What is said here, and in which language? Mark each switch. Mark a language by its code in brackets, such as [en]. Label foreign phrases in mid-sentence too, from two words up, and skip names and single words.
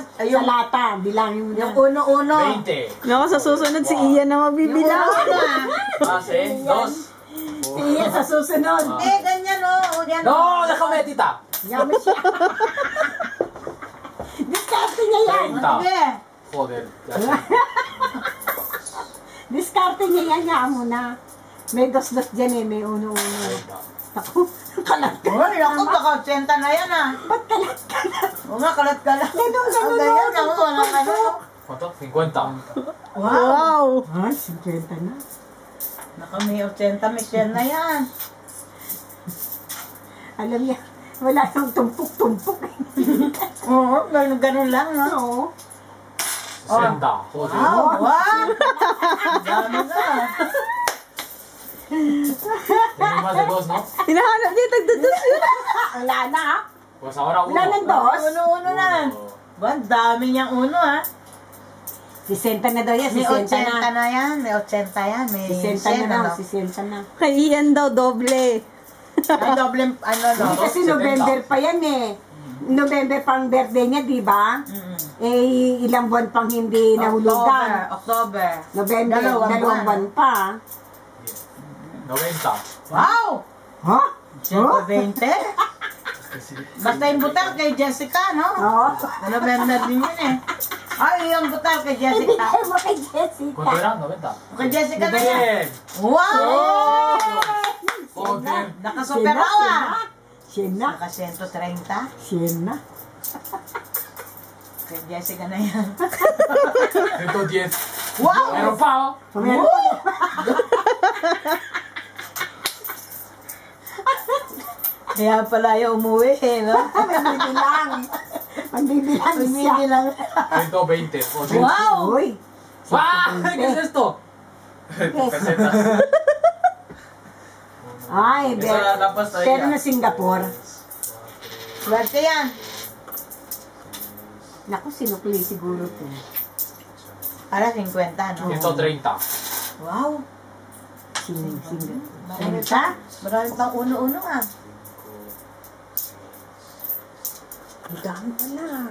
[tl] sa lata. Bilangin mo na. Yung uno-uno. 20. Naku, sa susunod si Ian na mabibilang. Base. Dos. Si Ian sa susunod. Hindi, ganyan o. Yan. [es] No, déjame, tita. [tl] Yami siya. Diskarte niya yan. Sige. [es] Joder. Ya sé. [tl] Diskarte niya yan. Yaan mo na. May dos-dos dyan eh. May uno-uno. Ako, kalat-kalat. Uy, ako, baka 80 na yan ah. Ba't kalat-kalat? Oo nga, kalat-kalat. Ganun, Ganyan ako, walang ano. [es] ¿Cuánto? 50. [tl] Wow. Ay, 50 na. Naka may 80, may 100 na yan. Alam niya, wala nang tumpok-tumpok. Oo, ganun lang, no? Oo. 60. Joder. Wow! Dami na. [es] Tengo más de dos, ¿no? [tl] Hinahanap niya, tagdados yun. Wala na ha? [es] Pues ahora uno. [tl] Wala nang dos. Uno-uno na. Ba, dami niyang uno ah. 60 na daw yan, May 60 80 na. na yan, may 80 yan, may 60 100 na ano. daw, 60 na. Kay Ian daw, doble. Ay, doble, ano, no? Hindi kasi 70. November pa yan eh. November pang birthday niya, di ba? Eh, ilang buwan pang hindi nahulugan. October. November, dalawang buwan pa. 90. Wow! Ha? 120? Basta yung butal kay Jessica, no? Oo. November din yun eh. Ay, yung butal kay Hindi Jessica. mo kay Jessica. [es] ¿Cuánto era? 90. [tl] Kay Jessica na yan. Bien. Wow! Joder. Nakasuperaw ah. Sien na. Naka 130. Sien na. Kay Jessica na yan. 110. Wow! Meron pa, oh. Meron pa. Kaya pala yung umuwi eh, no? Magbibilang. Magbibilang siya. Umibilang. 120. Joder. Wow! Uy. [es] ¡Ah! ¿Qué es esto? Pesetas. [tl] Ay, [es] Esa la pasta pero ella. [tl] na Singapore. Swerte yan. Naku, sinukli siguro to. Para 50, no? 130. Wow! Singapore. Marami pa. Marami pang uno-uno ah. Ang dami pala.